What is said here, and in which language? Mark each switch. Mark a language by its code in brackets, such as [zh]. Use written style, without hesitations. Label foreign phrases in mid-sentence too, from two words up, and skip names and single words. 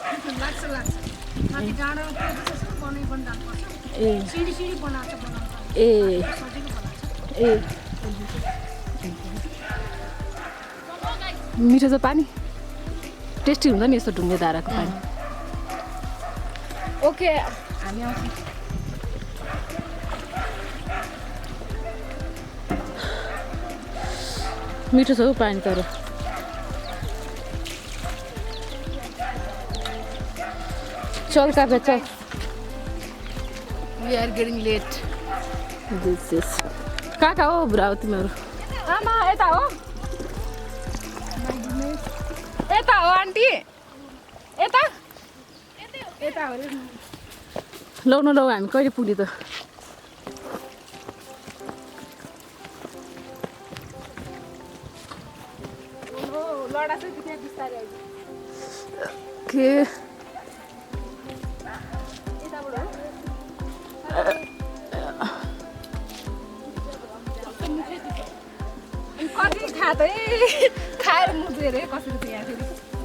[ne] ए मिठो छ पानी टेस्टी हुन्छ नि यस्तो ढुङ्गे धाराको पानी ओके हामी आउँछौँ मिठो छ हौ पानी तर चल काका चल [en] we are getting late this is [ne] कहाँ हो बुढा हो तिमीहरू आमा यता हो यता हो आन्टी यता यता हो लौ न लौ हामी कहिले पुग्ने त के कति खाँदै खाएर मुजेर कसरी चाहिँ यहाँ फेरि